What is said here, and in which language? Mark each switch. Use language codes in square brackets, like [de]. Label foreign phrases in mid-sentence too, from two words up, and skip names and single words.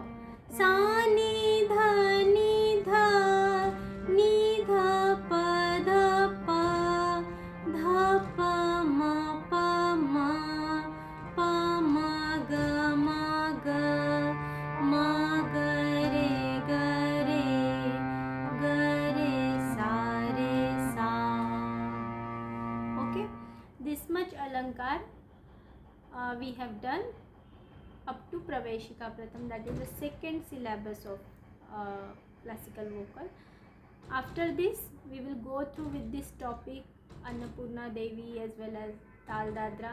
[en] सा नि धा नि धा नि धा प ध प धा प म प म प म ग म ग म ग रे ग रे सा रे सा. Okay, this much alankar we have done up to Praveshika Pratham, that is the second syllabus of classical vocal. After this we will go through with this topic Annapurna Devi as well as Tal Dadra.